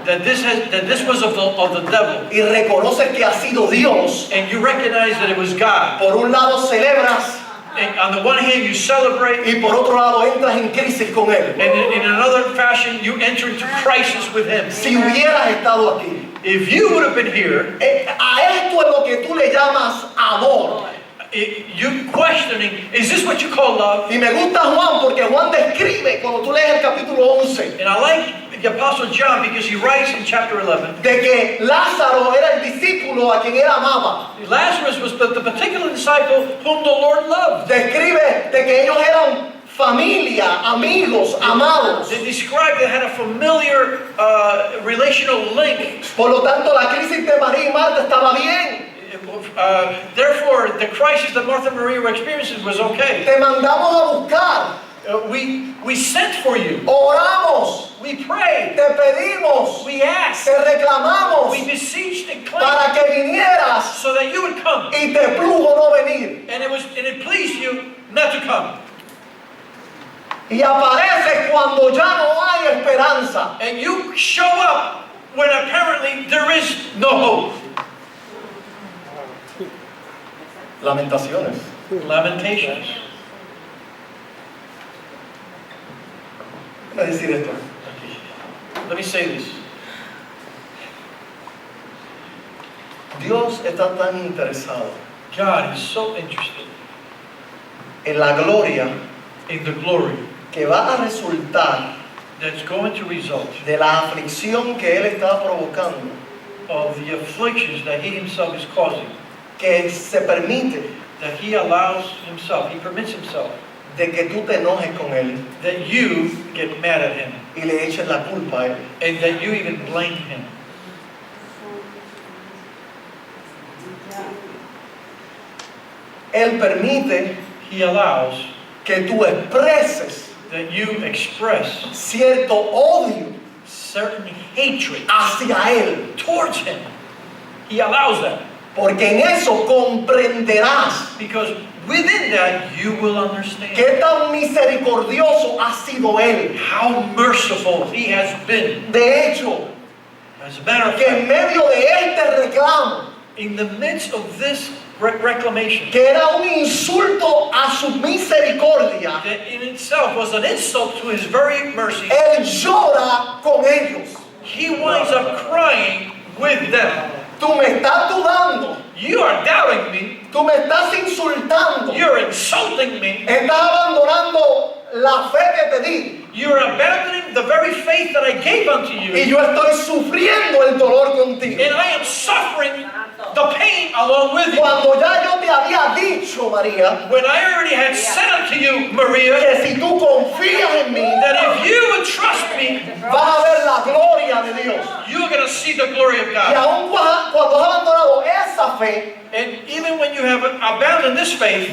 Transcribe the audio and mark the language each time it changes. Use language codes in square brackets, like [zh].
[en] that this was of the devil, [es] y reconoces que ha sido Dios, [en] and you recognize that it was God, [es] por un lado celebras [en] and on the one hand you celebrate, [es] y por otro lado entras en crisis con Él. [en] and in another fashion you enter into crisis with Him. [es] Si hubieras estado aquí, [en] If you would have been here, [es] a esto es lo que tú le llamas amor. [en] you questioning, is this what you call love? [es] Y me gusta Juan porque Juan describe, cuando tú lees el capítulo 11, [en] And I like the Apostle John because he writes in chapter 11, [es] de que Lázaro era el discípulo a quien él amaba. [en] Lazarus was the particular disciple whom the Lord loved. [es] Describe de que ellos eran familia, amigos, amados. [en] They described they had a familiar relational link. [es] Por lo tanto, la crisis de María y Marta estaba bien. [en] Therefore, the crisis that Martha and Maria were experiencing was okay. [es] Te mandamos a buscar. [en] We sent for you. [es] Oramos. [en] We prayed. [es] Te pedimos. [en] We asked. [es] Te reclamamos [en] We beseeched and claimed [es] para que vinieras [en] so that you would come. [es] y te plugo no venir. [en] And it pleased you not to come. [es] Y apareces cuando ya no hay esperanza. [en] And you show up when apparently there is no hope. [es] Lamentaciones. [en] Lamentations. [es] Déjame decir esto. [en] Let me say this. [es] Dios está tan interesado [en] God is so interested [es] en la gloria [en] in the glory [es] que va a resultar [en] that's going to result [es] de la aflicción que Él está provocando, [en] of the afflictions that He Himself is causing, [es] que se permite [en] that He allows Himself, He permits Himself, [es] de que tú te enojes con Él [en] that you get mad at Him [es] y le eches la culpa a Él. [en] and that you even blame Him. [es] Él permite [en] He allows [es] que tú expreses [en] that you express [es] cierto odio [en] certain hatred [es] hacia Él, [en] towards Him. He allows that [es] porque en eso comprenderás [en] because within that you will understand [es] qué tan misericordioso ha sido Él. [en] how merciful He has been. [es] De hecho, [en] As a matter of [es] que en [en] fact, [es] medio de este reclamo, [en] in the midst of this reclamation, [es] que era un insulto a su misericordia, [en] that in itself was an insult to His very mercy, [es] Él llora con ellos. [en] He winds up crying with them. [es] Tú me estás dudando, [en] You are doubting me. [es] tú me estás insultando, [en] You're insulting me. [es] estás abandonando la fe que te di [en] You're abandoning the very faith that I gave unto [es] y [en] you. [es] yo estoy sufriendo el dolor contigo. [en] And I am suffering the pain along with you. [es] Cuando ya yo te había dicho, María, [en] When I already had said unto you, Maria, [es] que si tú confías en mí, [en] that if you would trust me, [es] vas a ver la gloria de Dios. [en] you're going to see the glory of [es] Y [en] God. [es] aun cuando has abandonado esa fe, [en] And even when you have abandoned this faith,